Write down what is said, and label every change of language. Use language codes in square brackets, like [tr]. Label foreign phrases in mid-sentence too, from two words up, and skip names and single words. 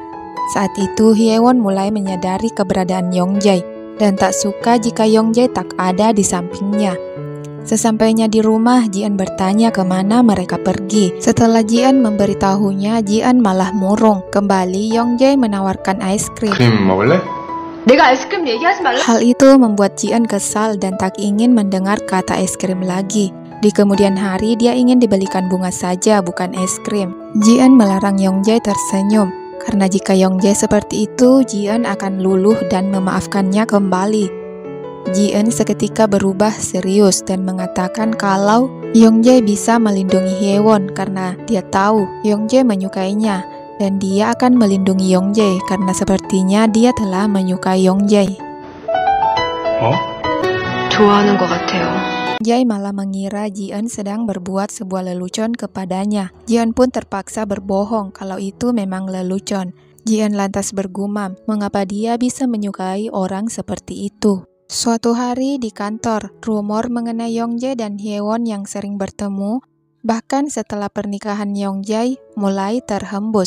[id] Saat itu Hyewon mulai menyadari keberadaan Youngjae dan tak suka jika Youngjae tak ada di sampingnya. Sesampainya di rumah, Jian bertanya kemana mereka pergi. Setelah Jian memberitahunya, Jian malah murung. Kembali Youngjae menawarkan es krim. [ko] 크림 먹을래? 내가 아이스크림 얘기하지 말라. [id] Hal itu membuat Jian kesal dan tak ingin mendengar kata es krim lagi. Di kemudian hari, dia ingin dibelikan bunga saja, bukan es krim. Jian melarang Youngjae tersenyum, karena jika Youngjae seperti itu, Jian akan luluh dan memaafkannya kembali. Jian seketika berubah serius dan mengatakan kalau Youngjae bisa melindungi Hyewon karena dia tahu Youngjae menyukainya. Dan dia akan melindungi Youngjae karena sepertinya dia telah menyukai Youngjae. [ko] 어? 좋아하는 것 같아요. [id] Youngjae malah mengira Jian sedang berbuat sebuah lelucon kepadanya. Jian pun terpaksa berbohong kalau itu memang lelucon. Jian lantas bergumam, mengapa dia bisa menyukai orang seperti itu. Suatu hari di kantor, rumor mengenai Youngjae dan Hyewon yang sering bertemu, bahkan setelah pernikahan Youngjae, mulai terhembus.